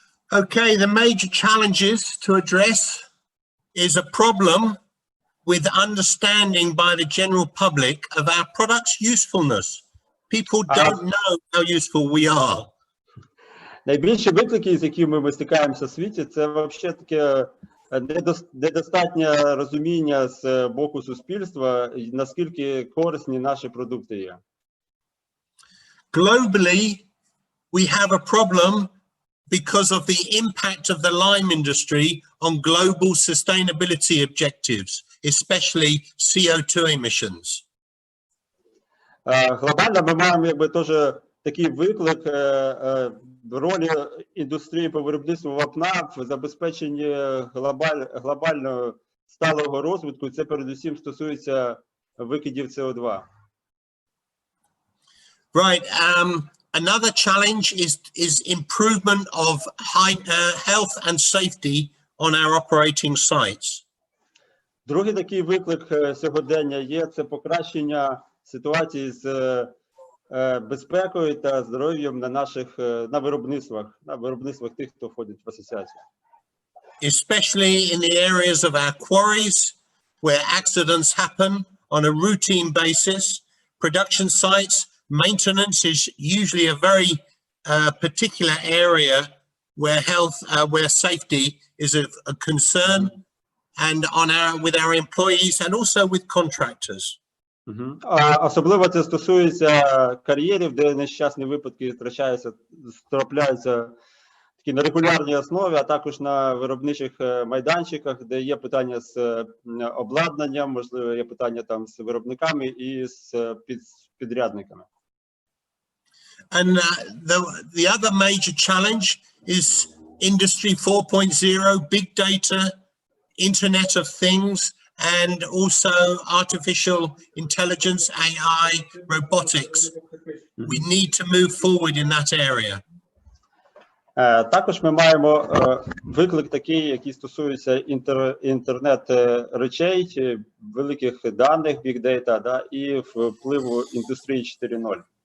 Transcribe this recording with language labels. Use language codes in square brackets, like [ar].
[en] Okay, the major challenges to address is a problem with understanding by the general public of our product's usefulness. People don't know how useful we are. [uk] Найбільші виклики, з якими ми стикаємося в світі, це взагалі таке недостатнє розуміння з боку суспільства, наскільки корисні наші продукти є. [en] Globally, we have a problem because of the impact of the lime industry on global sustainability objectives, especially CO2 emissions. [uk] Глобально ми маємо теж такий виклик ролі індустрії по виробництву вапна в забезпеченні глобального сталого розвитку. Це передусім стосується викидів СО2. [en] Right. Another challenge is improvement of health and safety on our operating sites. [uk] Другий такий виклик сьогодення є – це покращення ситуації з безпекою та здоров'ям на виробництвах тих, хто входить в асоціацію. [en] Especially in the areas of our quarries where accidents happen on a routine basis, production sites, maintenance is usually a very particular area where where safety is a concern, and with our employees and also with contractors. [uk] Особливо це стосується кар'єрів, де нещасні випадки трапляються такі на регулярній основі, а також на виробничих майданчиках, де є питання з обладнанням, можливо, є питання там з виробниками і з підрядниками. [en] And the other major challenge is Industry 4.0, big data, Internet of Things, and also artificial intelligence, AI, robotics. We need to move forward in that area. [uk] Також ми маємо виклик такий, який стосується інтернет речей, великих даних, big data, да, і впливу індустрії 4.0.